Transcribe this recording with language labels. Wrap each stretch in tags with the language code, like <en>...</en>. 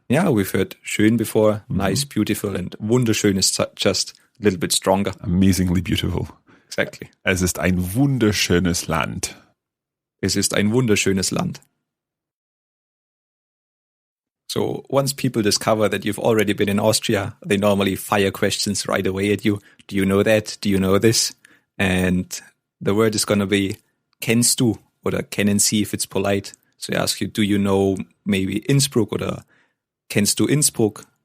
<en>Yeah, we've heard schön before, nice, beautiful, and wunderschön is just a little bit stronger. Amazingly beautiful. Exactly.</en> <de>Es ist ein wunderschönes Land. Es ist ein wunderschönes Land.</de> <en>So once people discover that you've already been in Austria, they normally fire questions right away at you. Do you know that? Do you know this? And the word is going to be</en> <de>kennst du oder kennen Sie</de> <en>if it's polite. So they ask you, do you know maybe Innsbruck</en> <de>oder kennst du Innsbruck?</de>